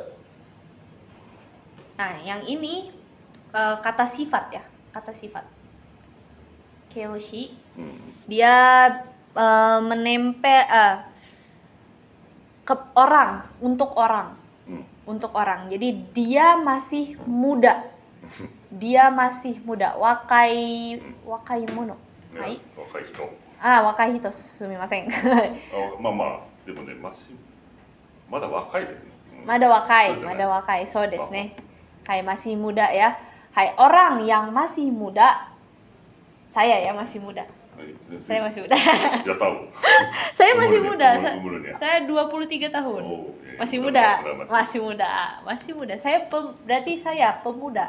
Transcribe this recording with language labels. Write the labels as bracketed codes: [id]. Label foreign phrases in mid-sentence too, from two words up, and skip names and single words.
[id] Nah, yang ini kata sifat ya, kata sifat. Keoshi. Dia menempel ke orang, untuk orang. Untuk orang. Jadi dia masih muda. Dia masih muda. [ja] 若い者. Hai. 若い人. 若い人、すみません. まあまあ、でもね、まだ若いだよね。まだ若い、そうですね. [id] Hai, masih muda ya. Hai, orang yang masih muda. Saya ya masih muda. Saya masih muda. Ya tahu. Saya masih muda. Umurnya. Saya 23 tahun. Oh, ya, masih muda. Masih muda. Berarti saya pemuda.